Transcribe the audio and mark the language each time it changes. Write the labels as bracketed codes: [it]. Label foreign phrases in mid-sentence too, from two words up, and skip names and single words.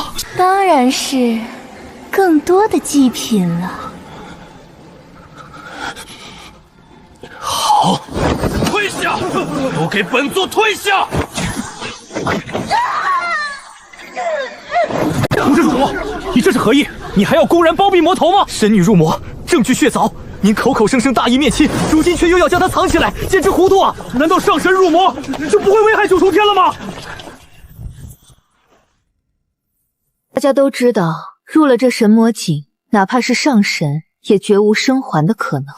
[zh] 當然是更多的祭品了。好，退下！都給本座退下！木之主，你這是何意？你還要公然包庇魔頭嗎？神女入魔，證據確鑿。您口口聲聲大義滅親，如今卻又要將她藏起來，簡直糊塗啊！難道上神入魔就不會危害九重天了嗎？大家都知道，入了這神魔井，哪怕是上神，也絕無生還的可能。